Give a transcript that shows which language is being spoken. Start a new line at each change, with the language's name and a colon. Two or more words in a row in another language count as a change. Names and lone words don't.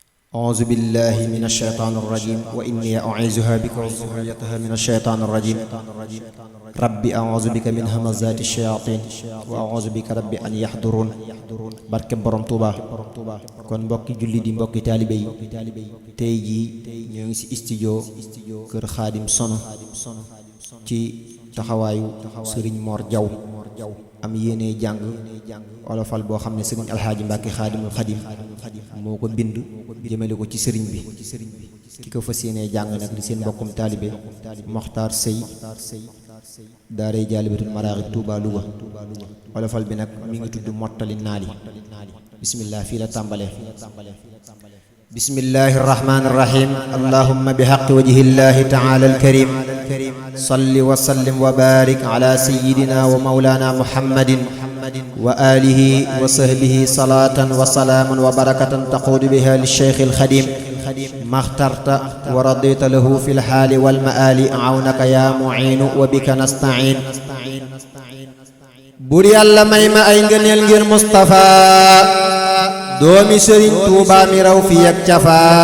Arabic: أعوذ بالله من الشيطان الرجيم وإني أعيذها بك وذريتها من الشيطان الرجيم ربي أعوذ بك من همزات الشياطين وأعوذ بك ربي أن يحضرون
Wolof: barke borom Touba kon mbokki julli di mbokki taalibe yi tey jii ñoo ngi ci studio kër Xaadim Sono ci taxawaayu Serigne Mor Diaw am yéene jàng olofal boo xam ne Serigne Alxaaji Mbàkke Xaadimul Xadim moo ko bind jëmale ko ci sëriñ bi ki ko fas yéene jàng nag di seen mbokkum taalibe Moxtaar Sëy daaray Jaalibatul Maraaxib Touba Louga olofal bi nag mi ngi tudd mottali naali bismillah fii la tàmbale
Arabic: بسم الله الرحمن الرحيم اللهم بحق وجه الله تعالى الكريم صل وسلم وبارك على سيدنا ومولانا محمد وعلى آله وصحبه صلاة وسلاما وبركة تعود بها للشيخ الخديم ما اخترت ورضيت له في الحال والمآل عونك يا معين وبك نستعين
Wolof: bur yàlla may ma ay ngëneel ngir Mustafa doomi Sëriñ Tuuba mi raw fi ak cafa